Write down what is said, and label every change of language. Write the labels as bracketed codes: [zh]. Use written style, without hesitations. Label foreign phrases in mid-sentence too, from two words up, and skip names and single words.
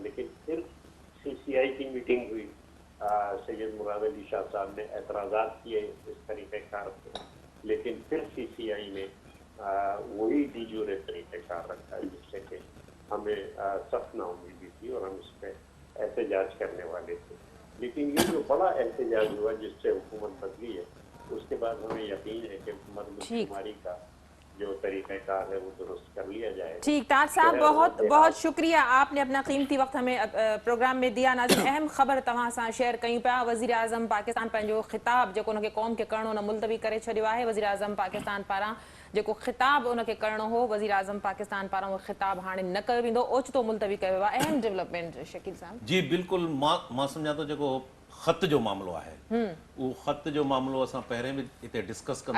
[ur] لیکن پھر سی سی آئی کی میٹنگ ہوئی، سید مراد علی شاہ صاحب نے اعتراضات کیے اس طریقہ کار پہ، لیکن پھر سی سی آئی نے وہی ڈی جورے طریقہ کار رکھا، جس سے کہ ہمیں سخت نا امیدی تھی اور ہم اس پہ احتجاج کرنے والے تھے۔ لیکن یہ جو بڑا احتجاج ہوا جس سے حکومت بدلی ہے، اس کے بعد ہمیں یقین ہے کہ مردم شماری کا جو طریقہ کار ہے وہ درست کر لیا جائے۔ ٹھیک، تاج صاحب بہت بہت شکریہ، آپ نے اپنا قیمتی وقت ہمیں پروگرام میں دیا۔ [sd] ناظرین، اہم خبر تواں سان شیئر کयूं पिया۔ वज़ीर आज़म पाकिस्तान पंहिंजो ख़िताब जेको उनखे क़ौम खे करिणो न मुलतवी करे छॾियो आहे। वज़ीर आज़म पाकिस्तान पारां जेको ख़िताब उनखे करिणो हो, वज़ीर आज़म पाकिस्तान पारां उहो ख़िताब हाणे न कयो वेंदो, ओचितो मुलतवी कयो वियो आहे। अहम डेवलपमेंट शकील साहब। जी बिल्कुलु, मां सम्झां थो जेको ख़त जो मामिलो आहे, उहो ख़त जो मामिलो असां पहिरें बि हिते डिस्कस कंदा